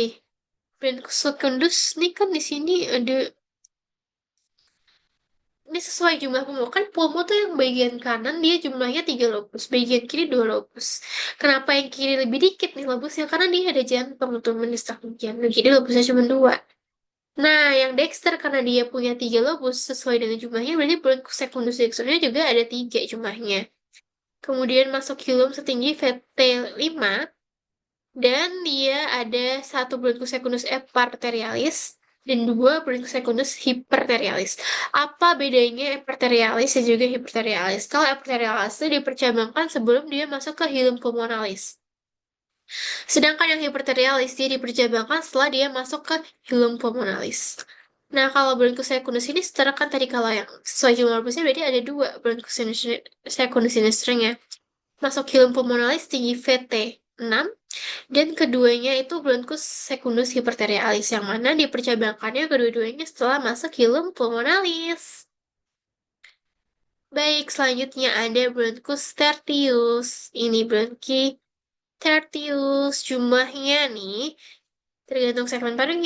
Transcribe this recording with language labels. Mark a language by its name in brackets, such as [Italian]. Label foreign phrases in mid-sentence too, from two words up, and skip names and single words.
[Indonesian] Bronkus secundus ini kan di sini ada ini sesuai jumlah pulmo. Kan pulmo tuh yang bagian kanan dia jumlahnya 3 lobus, bagian kiri 2 lobus. Kenapa yang kiri lebih dikit nih lobusnya? Karena dia ada jantung untuk mendesak jantung. Jadi lobusnya cuma 2. Nah, yang Dexter karena dia punya 3 lobus sesuai dengan jumlahnya, berarti bronchus secundus Dexternya juga ada 3 jumlahnya. Kemudian masuk hilum setinggi VT5 dan dia ada satu bronchus secundus eparterialis dan 2 bronchus secundus hiperterialis. Apa bedanya eparterialis dan juga hiperterialis? Kalau eparterialis itu dipercabangkan sebelum dia masuk ke hilum pulmonalis. Sedangkan yang hiperterialis dia dipercabangkan setelah dia masuk ke hilum pulmonalis. Nah, kalau bronchus secundus sinister kan tadi kalau yang sesuai jumlah lubusnya berarti ada 2 bronchus secundus sinisternya. Masuk hilum pulmonalis tinggi VT6 dan keduanya itu bronchus secundus hiperterialis yang mana dipercabangkannya kedua-duanya setelah masuk hilum pulmonalis. Baik, selanjutnya ada bronchus tertius. Ini bronki tertius. Jumlahnya nih tergantung segmen parunya.